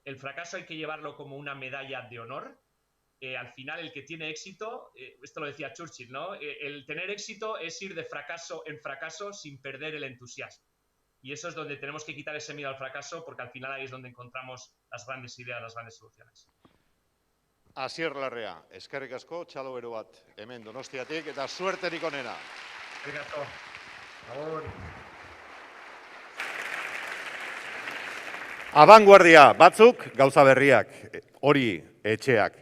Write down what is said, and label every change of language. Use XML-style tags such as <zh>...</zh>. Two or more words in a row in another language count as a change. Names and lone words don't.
<es>El fracaso hay que llevarlo como una medalla de honor. Al final el que tiene éxito, esto lo decía Churchill, ¿no? El tener éxito es ir de fracaso en fracaso sin perder el entusiasmo. Y eso es donde tenemos que quitar ese miedo al fracaso, porque al final ahí es donde encontramos las grandes ideas, las grandes soluciones.</es> <eu>Asier Larrea, eskerrik asko, txalo bero bat hemen Donostiatik, eta suerterik onena. Eskerrik asko. Agur. Abanguardia batzuk gauza berriak, hori etxeak.</eu>